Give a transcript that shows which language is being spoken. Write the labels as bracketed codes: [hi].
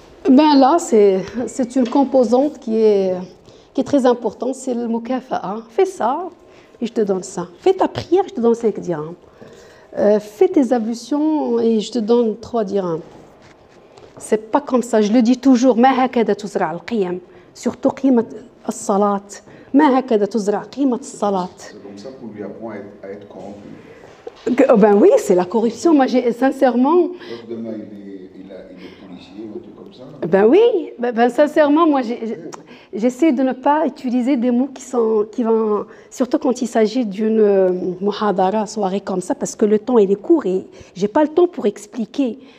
[fr] Ben là, c'est une composante qui est très importante, c'est le mukafa'a. Fais ça et je te donne ça. Fais ta prière, je te donne 5 dirhams. Fais tes ablutions et je te donne 3 dirhams. C'est pas comme ça, je le dis toujours, [ar] ما هكذا تزرع القيم. [fr] Surtout [ar] قيمة الصلاة. ما هكذا تزرع قيمة الصلاة. [fr] C'est comme ça qu'on lui apprend à être corrompu. Ben oui, c'est la corruption. Moi, sincèrement. Donc demain, il est policier ou un truc comme ça. Ben oui, ben sincèrement, moi, j'essaie de ne pas utiliser des mots qui vont, surtout quand il s'agit d'une muhadara, soirée comme ça, parce que le temps il est court et j'ai pas le temps pour expliquer.